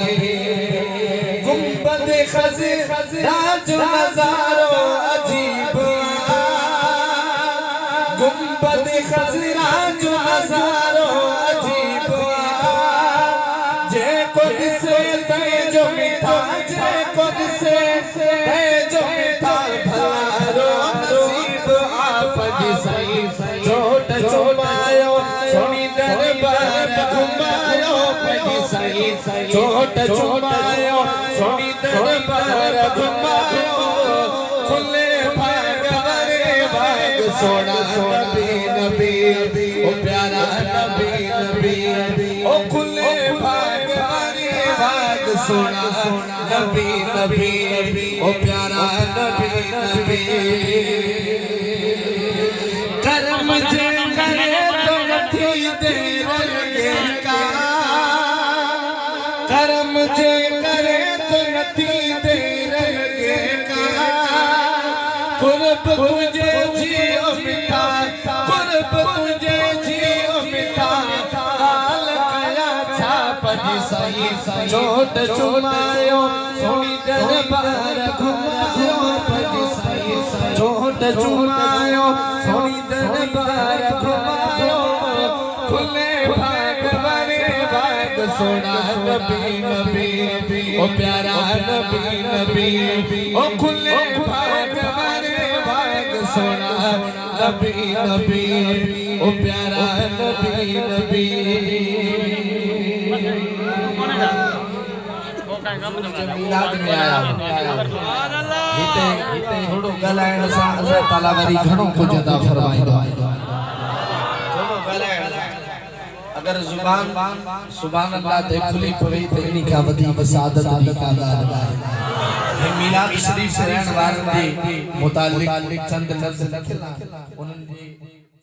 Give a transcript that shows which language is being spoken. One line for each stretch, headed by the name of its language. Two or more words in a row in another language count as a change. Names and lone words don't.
Sindhi: गुंबद खज़रा जो नज़ारो अजीब गुंबद खज़रा जो नज़ारो अजीब जे खुद से ते जो मिठा जे खुद से ते जो मिठा भलारो नसीब आप जी साईं चोट चुमायो सोनी दरबार घुमायो पंहिंजी साईं चोट चुमायो सोनी दरबार घुमायो खुले भाग वारे भाग सोना नबी नबी ओ प्यारा नबी नबी ओ खुले भाग वारे भाग सोना नबी नबी ओ प्यारा नबी नबी कर्म जे करे तो नथी देर लगेगा कर्म जे करे तो नथी देर लगेगा कुर्ब तुझे जियो मिठा कुर्ब तुझे जियो मिठा हाल कया छा पंहिंजी साईं चोट चुमायो सोनी दरबार घुमायो पंहिंजी साईं चोट चुमायो सोनी दरबार घुमायो खुले भाग वारे भाग सोना नबी नबी ओ प्यारा नबी नबी ओ खुले भाग वारे भाग सोना नबी नबी ओ प्यारा नबी नबी मिलाद में आया हिते थोड़ो गलाइण सां अल्लाह ताला वरी घणो कुछ अदा फरमाईंदो थोड़ो गलाइण अगर जुबान
Arabic: سبحان الله
Sindhi: ते खुली पवे त इनी का वधी वसादत दी का ॻाल्हि मिलाद शरीफ से रहण वारनि जे मुतालिक चंद लफ़्ज़ लिखियल उन्हनि जे